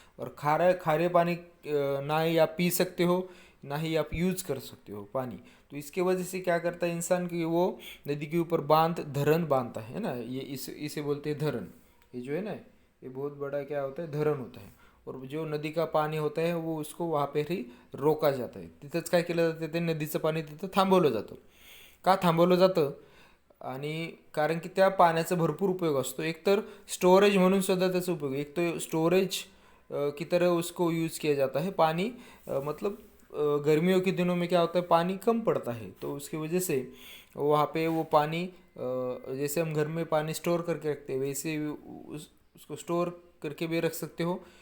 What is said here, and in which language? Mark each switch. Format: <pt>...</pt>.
<hi>और खारे पानी ना ही आप पी सकते हो, ना ही आप यूज कर सकते हो पानी। तो इसके वजह से क्या करता है इंसान की, वो नदी के ऊपर धरण बांधता है ना। ये इसे बोलते हैं धरण। ये जो है ना, ये बहुत बड़ा क्या होता है, धरण होता है। और जो नदी का पाणी होता है वो उसको वहाँ पे ही रोका जाता आहे।</hi> <mr>तिथंच काय केलं जातं, ते नदीचं पाणी तिथं थांबवलं जातं। का थांबवलं जातं, आणि कारण की त्या पाण्याचा भरपूर उपयोग असतो। एक तर स्टोरेज म्हणून सुद्धा त्याचा उपयोग,</mr> <hi>एक तो स्टोरेज की तरह उसको यूज़ किया जाता है। पानी मतलब गर्मियों के दिनों में क्या होता है, पानी कम पड़ता है, तो उसकी वजह से वहाँ पे वो पानी जैसे हम घर में पानी स्टोर करके रखते हैं, वैसे उसको स्टोर करके भी रख सकते हो।</hi>